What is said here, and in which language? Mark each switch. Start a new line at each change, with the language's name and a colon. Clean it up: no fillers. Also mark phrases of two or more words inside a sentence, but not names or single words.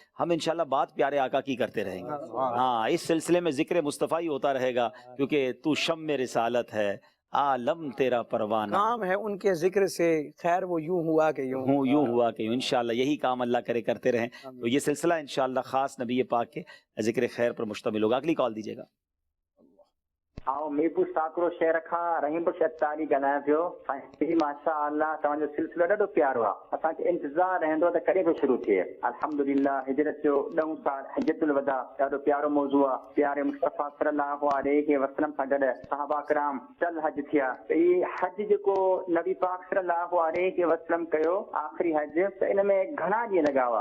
Urdu: ہم انشاءاللہ بات پیارے آقا کی کرتے رہیں گے. ہاں، اس سلسلے میں ذکر مصطفیٰ ہی ہوتا رہے گا، کیونکہ تو شم رسالت ہے، عالم تیرا پروانہ. کام ہے ان کے ذکر سے، خیر وہ یوں ہوا کہ یوں ہوا کہ یوں. انشاءاللہ یہی کام اللہ کرتے رہیں. تو یہ سلسلہ انشاءاللہ خاص نبی پاک کے ذکر خیر پر مشتمل ہوگا. اگلی کال دیجیے گا.
Sindhi: آؤ میرپور ساکرو شہر کھا رحیم پور شتاری ॻाल्हायां पियो. साईं माशाअल्लाह तव्हांजो सिलसिलो ॾाढो प्यारो आहे. असांखे इंतज़ारु रहंदो त कॾहिं पियो शुरू थिए. अल्हम्दुलिल्लाह हिजरत जो 10 साल हजतुल वदा ॾाढो प्यारो मौज़ू आहे. प्यारे मुस्तफ़ा
Arabic: صلى الله عليه وسلم
Sindhi: सां गॾु सहाबा किराम चल हज थिया. त इहे हज जेको नबी पाक
Arabic: صلى الله عليه وسلم
Sindhi: कयो आख़िरी हज, त इन में घणा ॾींहं लॻा हुआ.